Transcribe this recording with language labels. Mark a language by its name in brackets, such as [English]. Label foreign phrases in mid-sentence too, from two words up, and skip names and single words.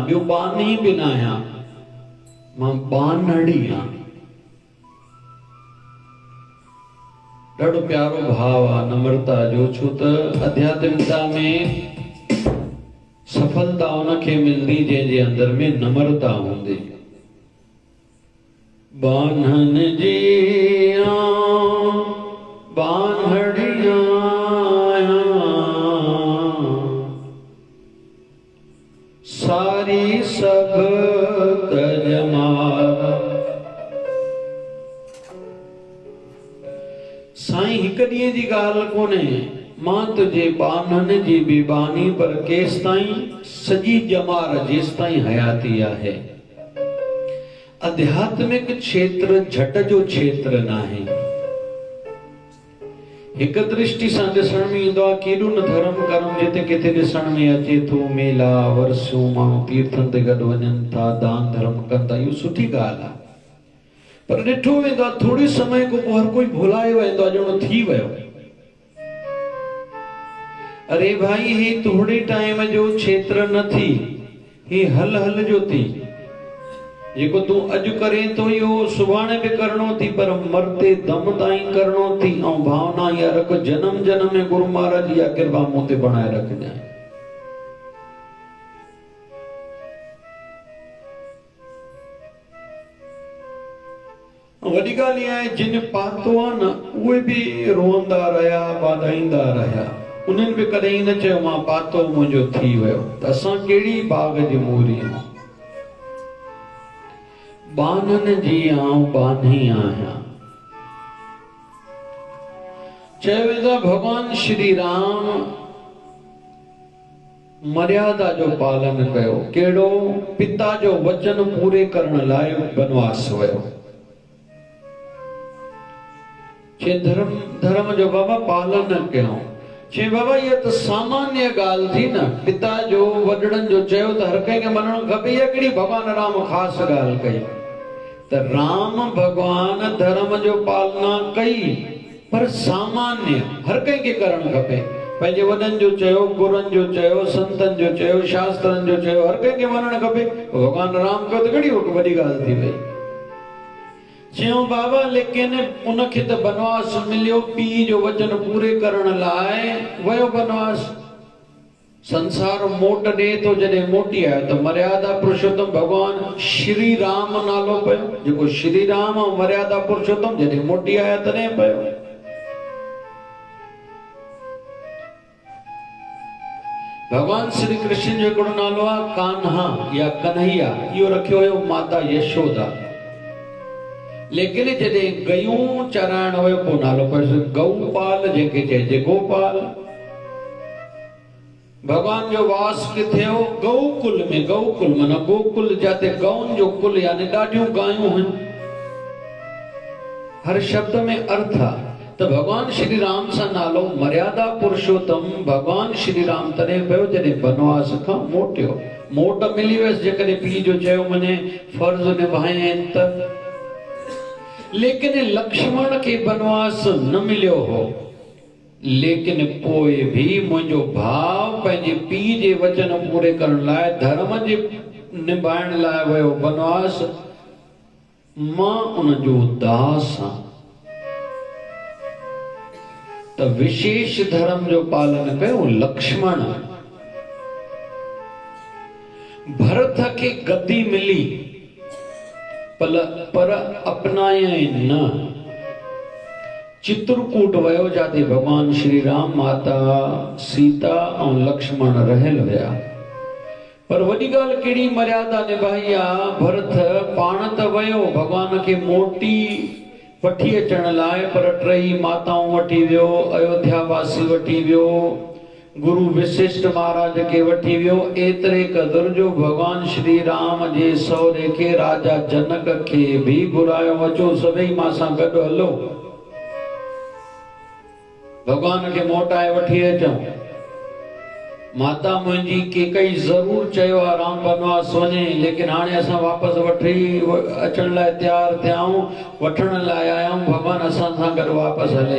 [Sindhi] ॿियो बानी बि न आहियां, मां बानड़ी आं। ॾाढो प्यारो भाव आहे नम्रता जो, छो त आध्यात्मिकता में सफलता उनखे मिलंदी जंहिंजे अंदर में नम्रता हूंदी। बान्हन जी आं बान्हड़ियां सारी सब तजमार। साईं हिक ॾींहं जी ॻाल्हि कोन्हे, मां तुंहिंजे बानन जी बि बानी, पर केस ताईं सॼी जमार, जेस ताईं हयाती आहे। आध्यात्मिक क्षेत्र झट जो क्षेत्र न आहे। हिक दृष्टि सां ॾिसण में ईंदो आहे, केॾो न धर्म कर्म जिते किथे ॾिसण में अचे थो। मेला वरसियूं, माण्हू तीर्थनि ते गॾु वञनि था, दान धर्म कनि था, इहो सुठी ॻाल्हि आहे। पर ॾिठो वेंदो आहे, थोरे समय खां पोइ हर कोई भुलाए वेंदो आहे, ॼणो थी वियो। अरे भाई, हे थोरे टाइम जो क्षेत्र न थी, हे हल हल जो थी। जेको तूं अॼु करे थो, इहो सुभाणे बि करणो थी, पर [Hindi] मरते दम [Sindhi] ताईं करणो थी। ऐं भावना इहा रख, जन्म जन्म में गुरु महाराज इहा कृपा मूं ते बणाए रखजांइ। वॾी ॻाल्हि इहा आहे, जिन पातो आहे न, उहे बि रोअंदा रहिया, वाधाईंदा रहिया। उन्हनि बि कॾहिं न चयो मां पातो मुंहिंजो थी वियो। त असां कहिड़ी बाग़ जी मूरी आहियूं? बानन जी आऊं बानी आहियां। चयो वेंदो आहे, भगवान श्री राम मर्यादा जो पालन कयो। कहिड़ो? पिता जो वचन पूरे करण लाइ वनवास वियो। चए धर्म जो बाबा पालन कयो। चए बाबा, इहा त सामान्य ॻाल्हि थी न। पिता जो वॾड़नि जो चयो त हर कंहिंखे मञणु खपे। इहा कहिड़ी भॻवान राम ख़ासि ॻाल्हि कई? त राम भगवान धर्म जो पालना कई, पर सामान्य हर कंहिंखे करणु खपे। पंहिंजे वॾनि जो चयो, गुरुनि जो चयो, संतनि जो चयो, शास्त्रनि जो चयो, हर कंहिंखे मञणु खपे। भगवान राम कयो त कहिड़ी वॾी ॻाल्हि थी वई। चयो बाबा, लेकिन उनखे त वनवास मिलियो, पीउ जो वचन पूरे करण लाइ वियो वनवास। संसार मोट ॾे थो, जॾहिं मोटी आयो त मर्यादा पुरुषोत्तम भगवान श्री राम नालो पियो। जेको श्री राम ऐं मर्यादा पुरुषोत्तम जॾहिं मोटी आया तॾहिं पियो। भगवान श्री कृष्ण जो हिकिड़ो नालो आहे कान्हा या कन्हैया, इहो रखियो हुयो माता यशोदा। लेकिन जॾहिं गयूं चराइण वियो, पोइ नालो पियो गौपाल, जंहिंखे चइजे गोपाल। भगवान जो वास किथे हो? गौकुल में। गौकुल माना गोकुल, जाते गौन जो कुल, यानी ॾाढियूं गायूं आहिनि। हर शब्द में अर्थ आहे। त भगवान श्री राम सां नालो मर्यादा पुरुषोत्तम भगवान श्री राम तॾहिं पियो जॾहिं वनवास खां मोटियो। मोट मिली वियसि जेकॾहिं पीउ जो चयो मञे, फर्ज़ निभाए त। लेकिन लक्ष्मण खे वनवास न मिलियो हो। लेकिन पोइ बि मुंहिंजो भाउ पंहिंजे पीउ जे वचन पूरे करण लाइ, धर्म जे निभाइण लाइ वियो वनवास। मां उनजो दास आं। त विशेष धर्म जो पालन कयो लक्ष्मण। भरत खे गद्दी मिली, पर अपनाए न। चित्रकूट वयो, जाते भगवान श्री राम, माता सीता ऐं लक्ष्मण रहियल हुया। पर वॾी ॻाल्हि कहिड़ी मर्यादा निभाई आहे। भरत पाण त वियो भॻवान खे मोटी वठी अचण लाइ, पर टई माताऊं वठी वियो, अयोध्या वासी वठी वियो, गुरु वशिष्ठ महाराज खे वठी वियो। एतिरे क़दुर जो भगवान श्री राम जे सहुरे खे राजा जनक खे भी घुरायो, अचो सभई मां सां गॾु हलो, भगवान खे मोटाए वठी अचूं। माता मुंहिंजी केकई ज़रूर चयो आहे राम बनवास वञे, लेकिन हाणे असां वापसि वठी अचण लाइ तयार थिया आहियूं, वठण लाइ आया आहियूं, भॻवान असां सां गॾु वापसि हले।